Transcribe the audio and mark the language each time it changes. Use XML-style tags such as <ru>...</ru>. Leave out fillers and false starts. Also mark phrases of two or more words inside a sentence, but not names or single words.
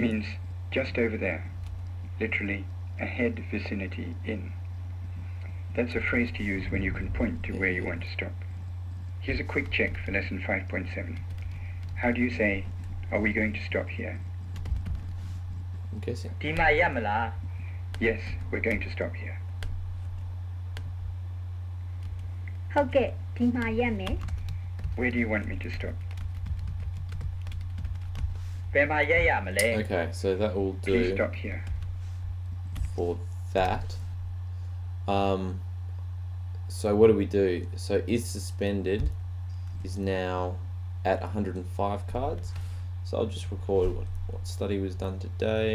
<en>means just over there. Literally, ahead, vicinity, in. That's a phrase to use when you can point to where you want to stop. Here's a quick check for lesson 5.7. How do you say, are we going to stop here? I'm guessing.</en> <my>ဒီမှာရပ်မလား</my> <en>Yes, we're going to stop here.</en> <my>ဟုတ်ကဲ့ဒီမှာရက်မယ်</my> <en>Where do you want me to stop?</en> <my>ဘယ်မှာရပ်ရမလဲ</my> <en>Okay, so that will Please do stop here. for that. So what do we do? So is suspended is now at 105 cards. So I'll just record what study was done today.</en>